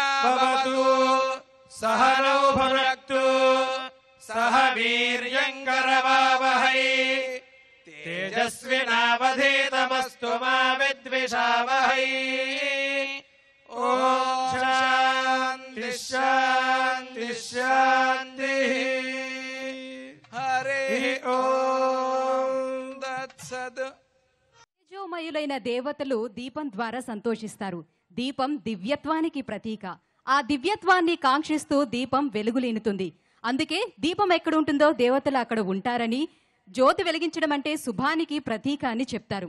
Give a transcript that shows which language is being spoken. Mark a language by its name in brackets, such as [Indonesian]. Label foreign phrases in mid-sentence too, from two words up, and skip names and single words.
[Sanskrit] भवतु सहनौ भुनक्तु सह वीर्यम् करवावहै तेजस्विनावधीतमस्तु मा विद्विषावहै ॐ शान्तिः शान्तिः शान्तिः हरिः ॐ तत्सत् [Telugu] తేజోమయులైన దేవతలు దీపం ద్వారా సంతోషిస్తారు. దీపం దివ్యత్వానికి ప్రతీక. ఆ దివ్యత్వాన్ని కాంక్షిస్తూ దీపం వెలుగులీనుతుంది. అందుకే దీపం ఎక్కడ ఉంటుందో దేవతలు అక్కడ ఉంటారని, జ్యోతి వెలిగించడం అంటే శుభానికి ప్రతీక అని చెప్తారు.